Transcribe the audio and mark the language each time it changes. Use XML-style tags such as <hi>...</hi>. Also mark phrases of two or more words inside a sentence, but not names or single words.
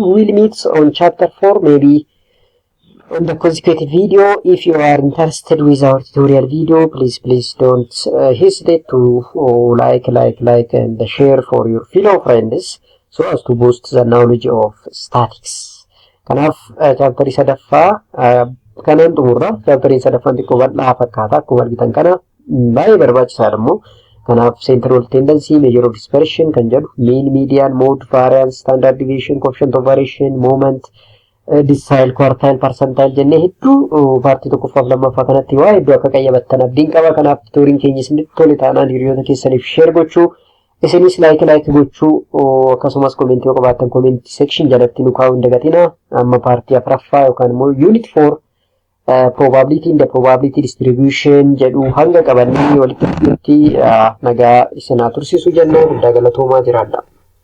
<en>We will meet on chapter 4 maybe on the consecutive video. If you are interested with our tutorial video, please don't hesitate to like and share for your fellow friends so as to boost the knowledge of statics.</en> <om>Kanaaf chapter sadaffaa kanan xumurra. Chapter sadaffaan xiqqoo bal'aa fakkaata akkuma argitan kana baay'ee barbaachisaadha immoo.</om> <en>Kanaaf central tendency, measure of dispersion</en> <om>kan jedhu,</om> <en>mean, median, mode, variance, standard deviation, coefficient of variation, moment, decile, quartile, percentile</en> <om>jennee hedduu paartii tokkoffaaf lammaffaa kanatti waa hedduu akka qayyabattan abdiin qaba. Kanaaf tutoriin keenya isinitti tole taanaan hiriyoota keessaniif share gochuu, isinis like gochuu, akkasumas comment yoo qabaattan</om> <en>comment section</en> <om>jalatti nu kaa'uu hin dagatinaa. Amma paartii afuraffaa yookaan immoo</om> <en>unit 4 probability in the probability distribution</en> <om>jedhu hanga qabannee walitti nagaa isin haa tursiisu jennaan. Hunda galatoomaa jiraadha.</om>